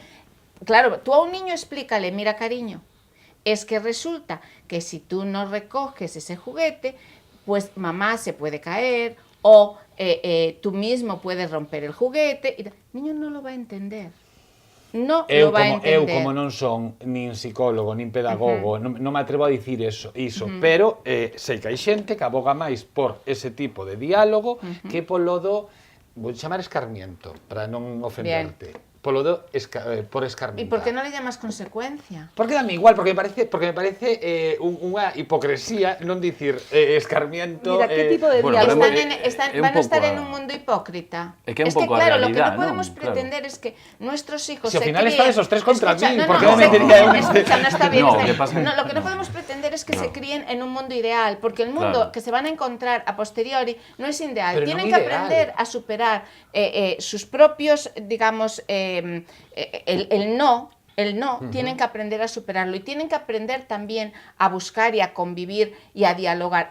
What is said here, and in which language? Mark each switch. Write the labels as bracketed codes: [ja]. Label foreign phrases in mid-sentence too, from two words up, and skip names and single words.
[es] Claro, tú a un niño explícale, mira cariño, es que resulta que si tú no recoges ese juguete, pues mamá se puede caer o tú mismo puedes romper el juguete. El niño no lo va a entender. no [gl] eu [es] lo va a [gl] como, eu [es] entender. [gl] como non son nin psicólogo, nin pedagogo, non me atrevo a dicir iso, pero sei que hai xente que aboga máis por ese tipo de diálogo que polo do, vou chamar escarmiento, para non ofenderte. Polo do por escarmentar. [es] ¿Y por qué no le llamas consecuencia? [gl] Porque dame igual, porque me parece unha hipocresía non dicir escarmiento. Mira, que tipo de [es] bueno, [gl] diálogo? é un [es] Van a estar [gl] pouco [es] en un mundo hipócrita. [gl] É que é un pouco a [es] claro, lo que realidad, no podemos ¿no? pretender es que nuestros hijos Si se al final críen... están esos tres contra Escucha, mí, no, ¿por qué no, me metería en este? escucha, no está bien. No, está que bien. pasa- No, lo que no no. podemos pretender es que No. se críen en un mundo ideal, porque el mundo Claro. que se van a encontrar a posteriori no es ideal. Pero Tienen [gl] non [es] que [gl] ideal. [es] aprender a superar sus propios, digamos, el no, tienen que aprender a superarlo y tienen que aprender también a buscar y a convivir y a dialogar.